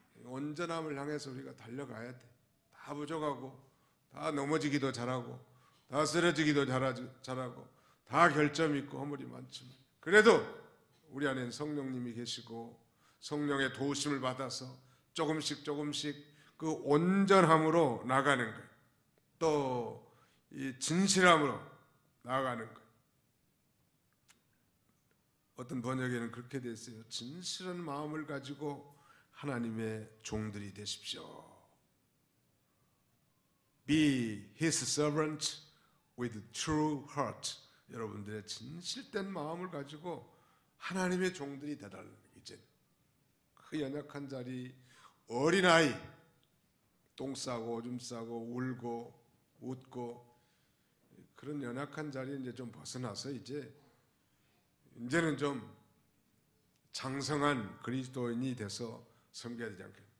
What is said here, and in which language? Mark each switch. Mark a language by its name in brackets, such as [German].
[Korean] 온전함을 향해서 우리가 달려가야 돼. 다 부족하고 다 넘어지기도 잘하고 다 쓰러지기도 잘하고 다 결점 있고 허물이 많지만 그래도 우리 안에는 성령님이 계시고 성령의 도우심을 받아서 조금씩 그 온전함으로 나가는 거예요. 또 이 진실함으로 나아가는 거예요. 어떤 번역에는 그렇게 되어 있어요. 진실한 마음을 가지고 하나님의 종들이 되십시오. [English] Be His servant with true heart. [Korean] 여러분들의 진실된 마음을 가지고 하나님의 종들이 되달라는 이제 그 연약한 자리, 어린아이, 똥 싸고 오줌 싸고 울고 웃고 그런 연약한 자리에 이제 좀 벗어나서 이제는 좀 장성한 그리스도인이 돼서 섬겨야 되지 않겠나.